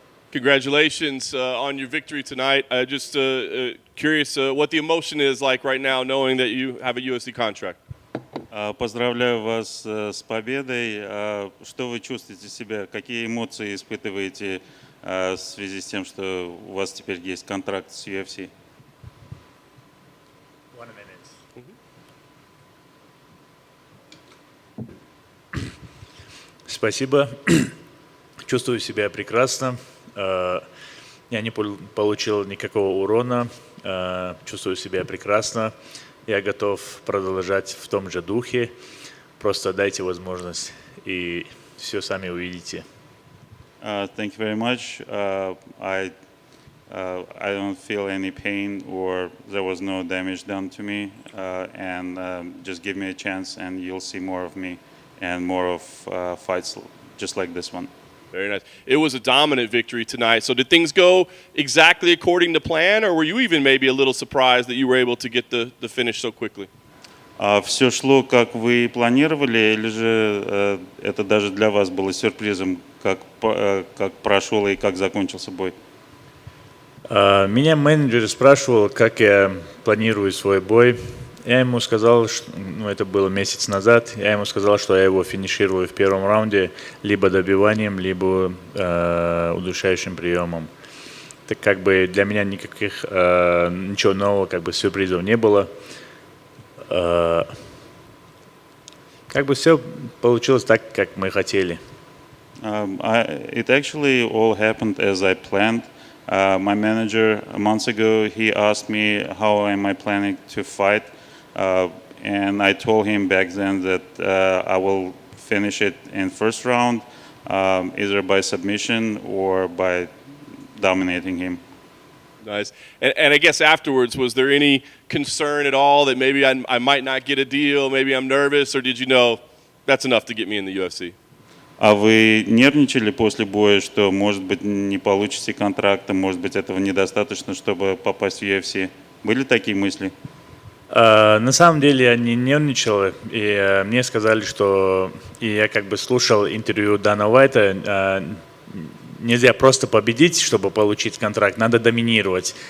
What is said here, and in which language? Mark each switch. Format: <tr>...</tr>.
<en>Congratulations on your victory tonight. Just curious what the emotion is like right now, knowing that you have a UFC contract.</en> <ru>Поздравляю вас с победой. Что вы чувствуете себя? Какие эмоции испытываете в связи с тем, что у вас теперь есть контракт с UFC? Спасибо. Чувствую себя прекрасно. Я не получил никакого урона. Чувствую себя прекрасно. Я готов продолжать в том же духе. Просто дайте возможность, и все сами увидите.</ru> <en>Thank you very much. I don't feel any pain or there was no damage done to me. And just give me a chance and you'll see more of me and more of fights just like this one. Very nice. It was a dominant victory tonight. So did things go exactly according to plan, or were you even maybe a little surprised that you were able to get the finish so quickly?</en> <ru>Все шло, как вы планировали, или же это даже для вас было сюрпризом, как прошел и как закончился бой? Меня менеджер спрашивал, как я планирую свой бой. Я ему сказал, что, это было месяц назад, я ему сказал, что я его финиширую в первом раунде либо добиванием, либо удушающим приемом. Так как бы для меня никаких ничего нового, как бы сюрпризов не было. Как бы все получилось так, как мы хотели.</ru> <en>It actually all happened as I planned. My manager months ago, he asked me how am I planning to fight. And I told him back then that I will finish it in first round, either by submission or by dominating him. Nice. And I guess afterwards, was there any concern at all that maybe I might not get a deal, maybe I'm nervous, or did you know that's enough to get me in the UFC?</en> <ru>А вы нервничали после боя, что, может быть, не получите контракта, может быть, этого недостаточно, чтобы попасть в UFC? Были такие мысли? На самом деле я не нервничал, и мне сказали, что и я как бы слушал интервью Дана Уайта, нельзя просто победить, чтобы получить контракт, надо доминировать.</ru>